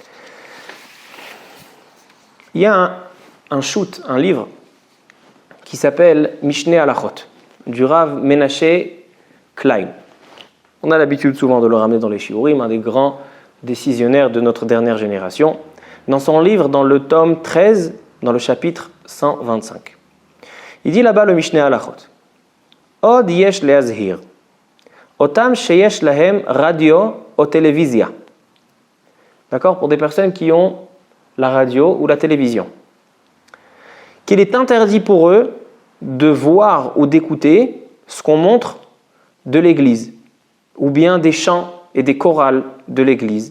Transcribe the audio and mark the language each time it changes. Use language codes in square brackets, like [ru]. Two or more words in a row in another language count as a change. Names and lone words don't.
[fr] Il y a un livre qui s'appelle Mishneh Halachot, du Rav Menashe Klein. On a l'habitude souvent de le ramener dans les shiurim, un des grands décisionnaires de notre dernière génération. Dans son livre, dans le tome 13, dans le chapitre 125. Il dit là-bas le Mishneh Halachot. [he] עוד יש להזהיר אותם שיש להם [fr] radio ou télévision. D'accord ? Pour des personnes qui ont la radio ou la télévision. Qu'il est interdit pour eux de voir ou d'écouter ce qu'on montre de l'église, ou bien des chants et des chorales de l'église.